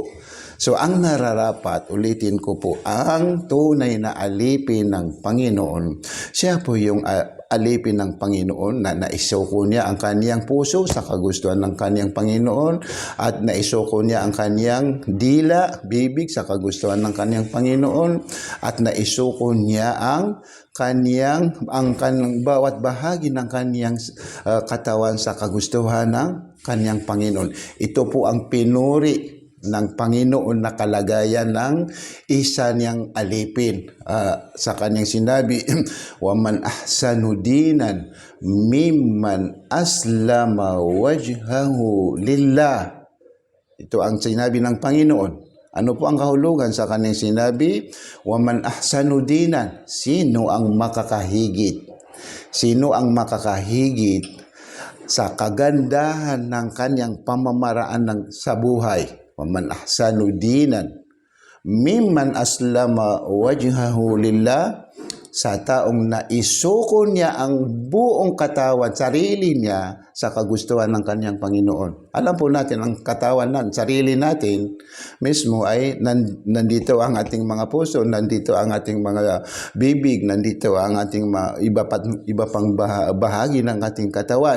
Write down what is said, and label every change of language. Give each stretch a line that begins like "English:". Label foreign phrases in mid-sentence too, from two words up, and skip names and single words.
Filipino: So, ang nararapat, ulitin ko po, ang tunay na alipin ng Panginoon, siya po yung alipin ng Panginoon na naisuko niya ang kaniyang puso sa kagustuhan ng kaniyang Panginoon at naisuko niya ang kaniyang dila, bibig sa kagustuhan ng kaniyang Panginoon at naisuko niya ang bawat bahagi ng kaniyang katawan sa kagustuhan ng kaniyang Panginoon. Ito po ang pinuri ng Panginoon na kalagayan ng isa niyang alipin. Sa kanyang sinabi,
Arabic: وَمَنْ أَحْسَنُ دِينًا مِمَّنْ أَسْلَمَ وَجْهَهُ لِلَّهِ.
Filipino: Ito ang sinabi ng Panginoon. Ano po ang kahulugan sa kanyang sinabi?
Arabic: وَمَنْ أَحْسَنُ دِينًا.
Filipino: Sino ang makakahigit? Sino ang makakahigit sa kagandahan ng kanyang pamamaraan sa buhay?
Arabic: وَمَنْ أَحْسَنُ دِينًا مِمَّنْ أَسْلَمَ وَجْهَهُ لِلَّهِ.
Filipino: Sa taong naisuko niya ang buong katawan, sarili niya sa kagustuhan ng kanyang Panginoon. Alam po natin, ang katawan sarili natin mismo ay nandito ang ating mga puso, nandito ang ating mga bibig, nandito ang ating iba pang bahagi ng ating katawan.